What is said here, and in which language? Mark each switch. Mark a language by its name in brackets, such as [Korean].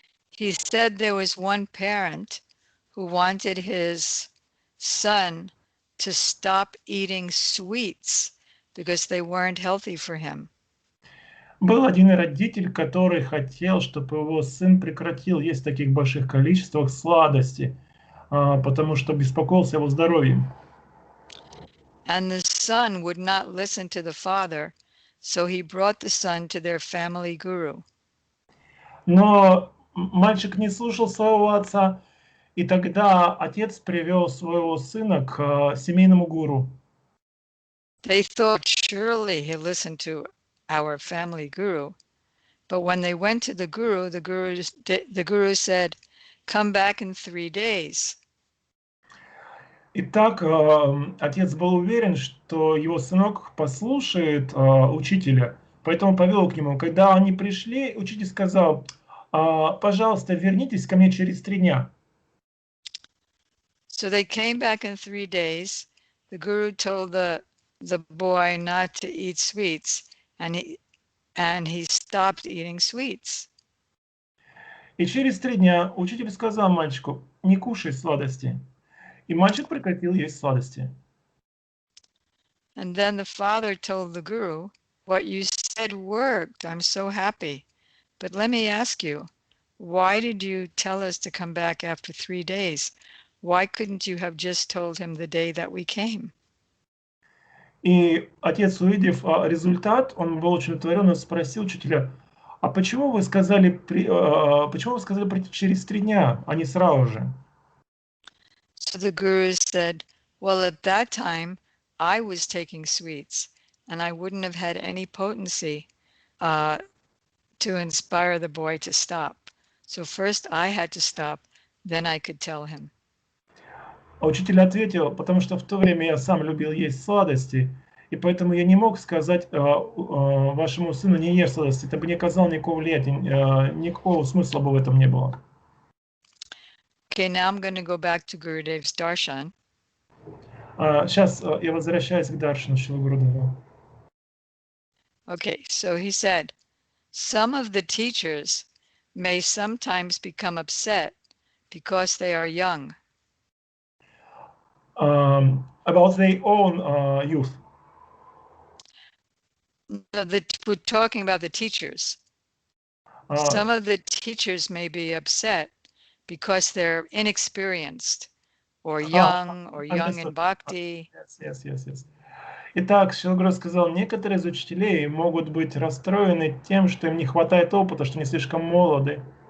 [English] He said there was one parent who wanted his son to stop eating sweets because they weren't healthy for him. [Russian] Был один родитель, который хотел, чтобы его сын прекратил есть в таких больших количествах сладости, потому что беспокоился о его здоровье. [English] And the son would not listen to the father, so he brought the son to their family guru. [Russian] Но мальчик не слушал своего отца, и тогда отец привел своего сына к семейному гуру. [English] They thought surely he'll listen to our family guru, but when they went to the guru said, "Come back in 3 days." [Russian] Итак, отец был уверен, что его сынок послушает учителя, поэтому повел к нему. Когда они пришли, учитель сказал, пожалуйста, вернитесь ко мне через 3 дня. [English] So they came back in 3 days. The Guru told the boy not to eat sweets, and he stopped eating sweets. [Russian] И через 3 дня учитель сказал мальчику: не кушай сладости. И мальчик прекратил есть сладости. [English] And then the father told the Guru, what you said worked. I'm so happy. But let me ask you, why did you tell us to come back after 3 days? Why couldn't you have just told him the day that we came? [Russian] И отец, увидев результат, он был очень удовлетворен и спросил учителя: а почему вы сказали прийти через 3 дня, а не сразу же? [English] So the Guru said, well, at that time, I was taking sweets, and I wouldn't have had any potency to inspire the boy to stop. So first I had to stop, then I could tell him. [Russian] А учитель ответил: потому что в то время я сам любил есть сладости, и поэтому я не мог сказать вашему сыну: не ешь сладости. Это бы не оказало никакого влияния, никакого смысла бы в этом не было. [English] Okay, now I'm going to go back to Gurudev's darshan. [Russian] Сейчас я возвращаюсь к Даршану Шрила Гурудева. [English] Okay, so he said, some of the teachers may sometimes become upset because they are young. About their own youth. We're talking about the teachers. Some of the teachers may be upset because they're inexperienced or young in bhakti. Yes. [Russian] Итак, Шрила Гуру сказал, некоторые из учителей могут быть расстроены тем, что им не хватает опыта, что они слишком молоды.